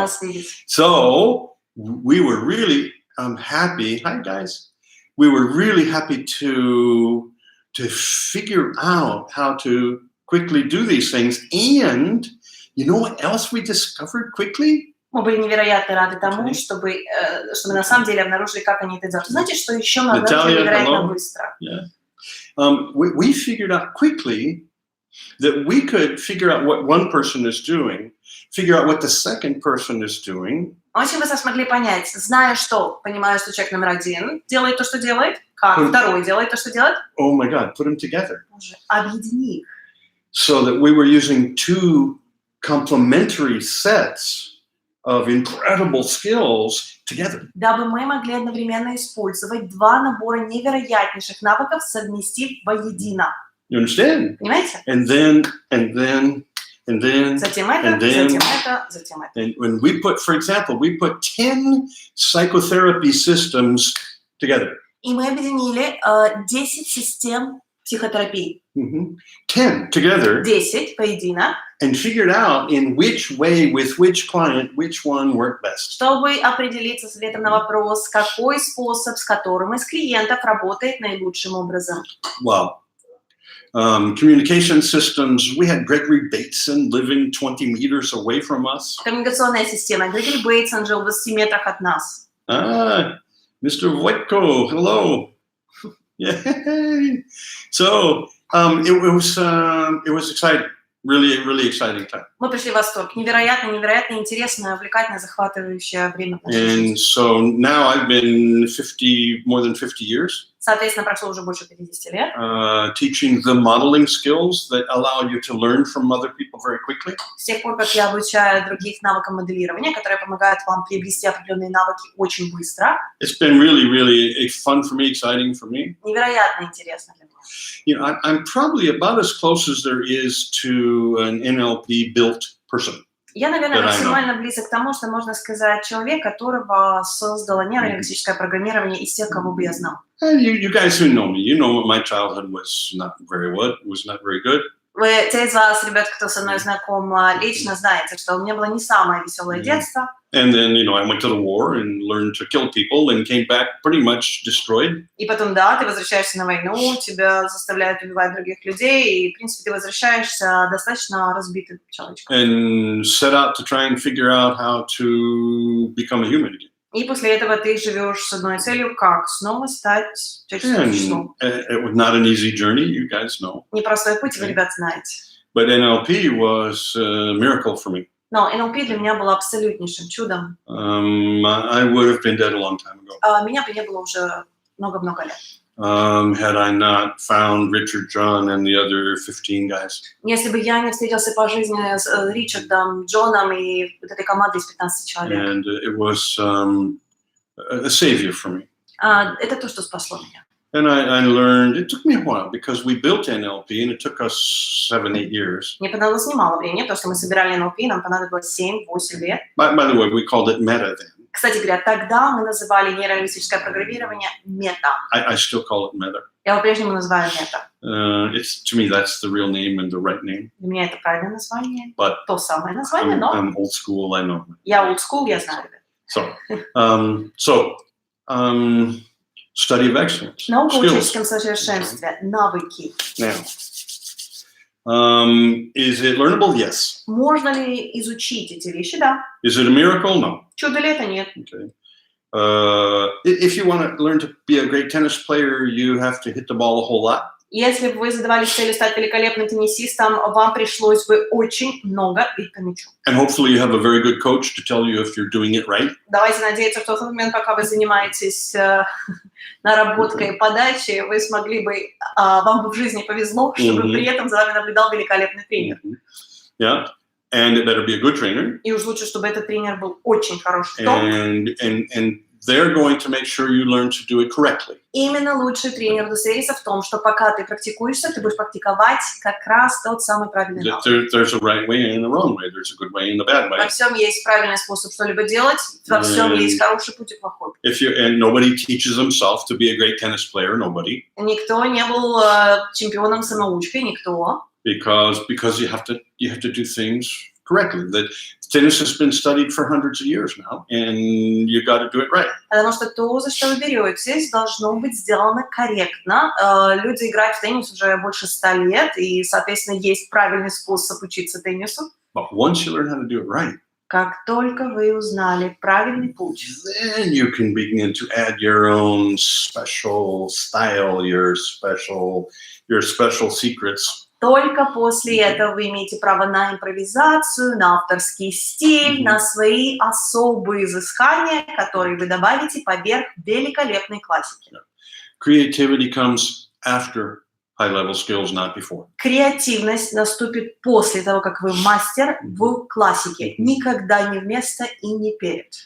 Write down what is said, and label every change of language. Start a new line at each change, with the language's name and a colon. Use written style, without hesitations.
Russian: вас видеть.
English: So we were really happy. Hi, guys. We were really happy to figure out how to quickly do these things. And you know what else we discovered quickly?
Russian: Мы были невероятно рады тому,
English: Okay.
Russian: чтобы мы на самом деле обнаружили, как они это делают. Знаете, что еще мы обнаружили
English: Natalia,
Russian: невероятно
English: hello.
Russian: быстро?
English: Yeah. We figured out quickly that we could figure out what one person is doing, figure out what the second person is doing.
Russian: Очень быстро смогли понять, зная что, понимая, что человек номер один делает то, что делает, как второй делает то, что делает,
English: Oh my God, put them together.
Russian: Боже, объедини их.
English: So that we were using two complementary sets of incredible skills together.
Russian: Дабы мы могли одновременно использовать два набора невероятнейших навыков, совместив воедино.
English: You understand?
Russian: Понимаете?
English: And then,
Russian: Затем это,
English: and then,
Russian: затем это, затем это.
English: and when we put, for example, we put 10 psychotherapy systems together.
Russian: И мы объединили 10 систем психотерапии.
English: 10 together.
Russian: 10 воедино.
English: And figured out in which way, with which client, which one worked best.
Russian: Чтобы определиться с ответом на вопрос, какой способ, с которым из клиентов работает наилучшим образом.
English: Wow. Communication systems, we had Gregory Bateson living 20 meters away from us.
Russian: Коммуникационная система. Грегори Бейтсон жил в 20 метрах от нас.
English: Mr. Voitko, hello. Yay. So it was exciting. Really exciting time.
Russian: Мы пришли в восторг. Невероятно интересное, увлекательное, захватывающее время в нашей жизни.
English: And so now I've been more than 50 years.
Russian: Соответственно, прошло уже больше 50 лет.
English: Teaching the modeling skills that allow you to learn from other people very quickly.
Russian: С тех пор, как я обучаю других навыкам моделирования, которые помогают вам приобрести определенные навыки очень быстро.
English: It's been really fun for me, exciting for me.
Russian: Невероятно интересно для меня.
English: You know, I'm probably about as close as there is to an NLP-built person.
Russian: Я, наверное, максимально близок к тому, что можно сказать человек, которого создало нейролингвистическое программирование из тех, кого бы я знал.
English: You guys who know me, you know my childhood was not very good.
Russian: Вы, те из вас, ребят, кто со мной знаком лично, знаете, что у меня было не самое веселое детство.
English: And then, you know, I went to the war and learned to kill people and came back pretty much destroyed.
Russian: И потом, да, ты возвращаешься на войну, тебя заставляют убивать других людей, и, в принципе, ты возвращаешься достаточно разбитым человечком.
English: And set out to try and figure out how to become a human again.
Russian: И после этого ты живешь с одной целью, как снова стать человеческим существом.
English: It was not an easy journey, you guys know.
Russian: Непростой путь, вы, ребят, знаете.
English: But NLP was a miracle for me.
Russian: Но NLP для меня было абсолютнейшим чудом.
English: I would have been dead a long time ago.
Russian: Меня бы не было уже много-много лет.
English: Had I not found Richard, John, and the other 15 guys.
Russian: Если бы я не встретился по жизни с Ричардом, Джоном и вот этой командой из 15 человек.
English: And it was a savior for me.
Russian: Это то, что спасло меня.
English: And I learned, it took me a while because we built NLP and it took us 7-8 years.
Russian: Мне понадобилось немало времени, потому что мы собирали NLP, нам понадобилось 7-8 лет.
English: By the way, we called it meta then.
Russian: Кстати говоря, тогда мы называли нейролингвистическое программирование мета.
English: I still call it meta.
Russian: Я по-прежнему называю мета.
English: To me, that's the real name and the right name.
Russian: Для меня это правильное название,
English: But
Russian: то самое название, но
English: I'm old school, I know.
Russian: я
English: old school,
Russian: я знаю.
English: So, study of excellence.
Russian: Наука
English: Skills.
Russian: учительском совершенстве, навыки.
English: Now, is it learnable? Yes.
Russian: Можно ли изучить эти вещи? Да.
English: Is it a miracle? No.
Russian: Чудо ли это? Нет.
English: Okay. If you want to learn to be a great tennis player, you have to hit the ball a whole lot.
Russian: Если бы вы задавались целью стать великолепным теннисистом, вам пришлось бы очень много бить по мячу.
English: And hopefully you have a very good coach to tell you if you're doing it right.
Russian: Давайте надеяться, что в тот момент, пока вы занимаетесь наработкой подачи, вы смогли бы, вам бы в жизни повезло, чтобы при этом за вами наблюдал великолепный тренер.
English: Yeah, and it better be a good trainer.
Russian: И уж лучше, чтобы этот тренер был очень хороший.
English: And they're going to make sure you learn to do it correctly.
Russian: Именно лучший тренер удостоверится в том, что пока ты практикуешься, ты будешь практиковать как раз тот самый правильный навык.
English: There's a right way and a wrong way. There's a good way and a bad way.
Russian: Во всем есть правильный способ что-либо делать, во всем есть хороший путь и плохой.
English: And nobody teaches themselves to be a great tennis player. Nobody.
Russian: Никто не был чемпионом-самоучкой, никто.
English: Because you have to do things correctly. That tennis has been studied for hundreds of years now, and you got to do it right.
Russian: Потому что то, за что вы беретесь, должно быть сделано корректно. Люди играют в теннис уже больше 100 лет, и, соответственно, есть правильный способ учиться теннису.
English: But once you learn how to do it right,
Russian: Как только вы узнали правильный путь,
English: then you can begin to add your own special style, your special secrets.
Russian: только после этого вы имеете право на импровизацию, на авторский стиль, на свои особые изыскания, которые вы добавите поверх великолепной классики.
English: Creativity comes after high-level skills, not before.
Russian: Креативность наступит после того, как вы мастер в классике. Никогда не вместо и не перед.